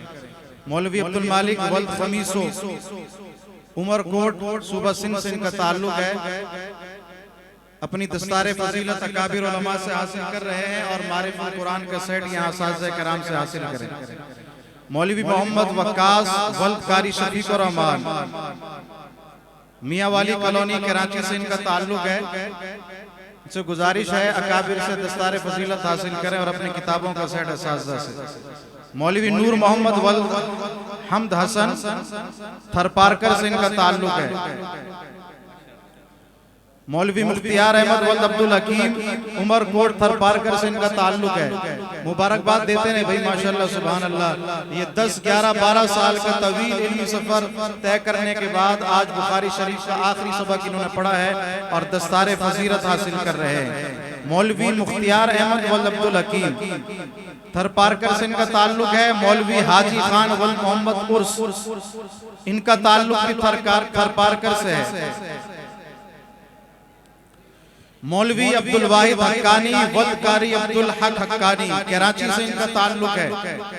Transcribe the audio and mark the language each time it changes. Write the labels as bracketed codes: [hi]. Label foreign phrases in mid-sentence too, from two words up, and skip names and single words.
[ur] مولوی عبدالمالک ولد خمیسو عمر کوٹ صبح سنگھ سے ان کا تعلق ہے، اپنی دستار فضیلت اکابر علما سے حاصل کر رہے ہیں اور معارف القرآن کا سیٹ یہاں اساتذہ کرام سے حاصل کریں. مولوی محمد وقاص ولد قاری شفیق اور رحمان میاں والی کالونی کراچی سے ان کا تعلق ہے. ان سے گزارش ہے اکابر سے دستار فضیلت حاصل کریں اور اپنی کتابوں کا سیٹ اساتذہ سے. مولوی نور محمد ولد حمد حسن تھرپارکر سے ان کا تعلق ہے. مولوی مختیار احمد ولد عبدالحکیم عمر کوٹ تھرپارکر سے ان کا تعلق ہے. مبارکباد دیتے ہیں بھائی, [ar] ما شاء الله سبحان الله. [ur] یہ 10، 11، 12 سال کا طویل علمی سفر طے کرنے کے بعد آج بخاری شریف کا آخری سبق انہوں نے پڑھا ہے اور دستار فضیلت حاصل کر رہے ہیں. مولوی مختیار احمد ولد عبدالحکیم تھرپارکر سے ان کا تعلق ہے. مولوی حاجی خان ولد محمد عرس ان کا تعلق بھی تھرپارکر سے ہے. مولوی عبدالواحد حقانی ولد قاری عبدالحق حقانی کراچی سے ان کا تعلق ہے.